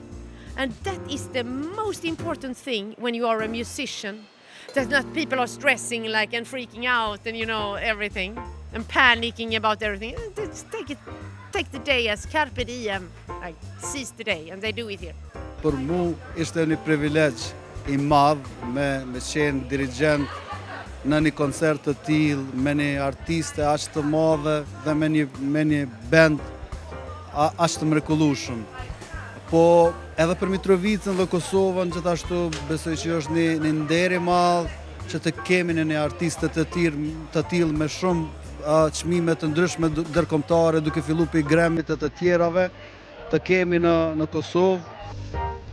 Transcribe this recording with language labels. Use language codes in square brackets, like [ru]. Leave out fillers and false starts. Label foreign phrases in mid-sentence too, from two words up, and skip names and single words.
[en] And that is the most important thing when you are a musician. That not people are stressing and freaking out and everything and panicking about everything. Just take the day as [la] carpe diem, [en] like seize the day, and they do it here. [sq] Për mu ishte një privilegj I madh me qenë dirigent në një koncert të tillë, me një artiste aq të madhe dhe me një band aq të mrekullueshëm. Po edhe për Mitrovicën dhe Kosovën gjithashtu besoj që është një nder I madh që të kemi një artiste të tillë me shumë çmime të ndryshme ndërkombëtare, duke filluar prej Grammy të tjerave, të kemi në Kosovë.